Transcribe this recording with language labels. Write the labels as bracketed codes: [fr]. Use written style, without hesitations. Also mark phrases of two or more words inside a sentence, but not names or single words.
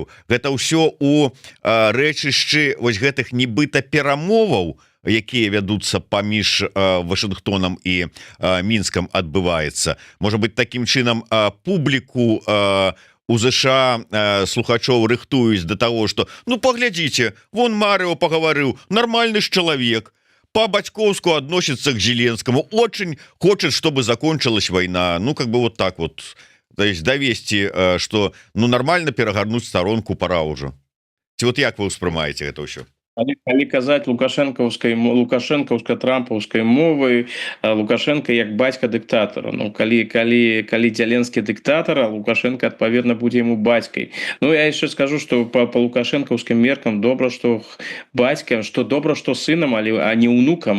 [be] Гэта ўсё у рэчышчы вось гэтых нібыта перамоваў, якія вядуцца паміж Вашынгтонам і Мінскам адбываецца. Можа быць, такім чынам публіку у ЗША слухачоў рыхтуюць да таго, што паглядзіце, вон Марыо пагаварыў, нормальны ж чалавек, [ru] по-бацькоўску относится к Зеленскому, очень хочет, чтобы закончилась война. Вот так вот. То есть довести, что нормально перагарнуць сторонку пора уже. [be] Вот як вы ўспрымаеце гэта ўсё? Калі казаць лукашэнкаўска-трампаўскай мовай, Лукашенко як бацька дыктатара. Ну калі Зеленскі дыктатара, Лукашенко адпаведна будзе яму бацькай. Ну я яшчэ скажу, што па лукашэнкаўскім меркам добра, што бацькам, што добра, што сынам, а не ўнукам.